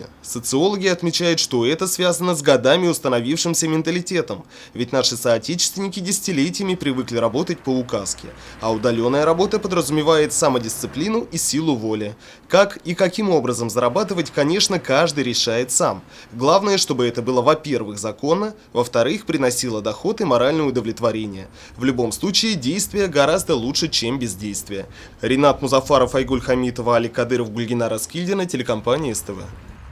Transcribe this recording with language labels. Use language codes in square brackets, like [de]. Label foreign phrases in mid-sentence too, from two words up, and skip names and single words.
[ru] Социологи отмечают, что это связано с годами установившимся менталитетом, ведь наши соотечественники десятилетиями привыкли работать по указке, а удаленная работа подразумевает самодисциплину и силу воли. Как и каким образом зарабатывать, конечно, каждый решает сам. Главное, чтобы это было, во-первых, законно, во-вторых, приносило доход и моральное удовлетворение. В любом случае, действие гораздо лучше, чем бездействие. Ринат Музафаров, Айгуль Хамитова, Али Кадыров, Гульгина Раскильдина, телекомпания СТВ.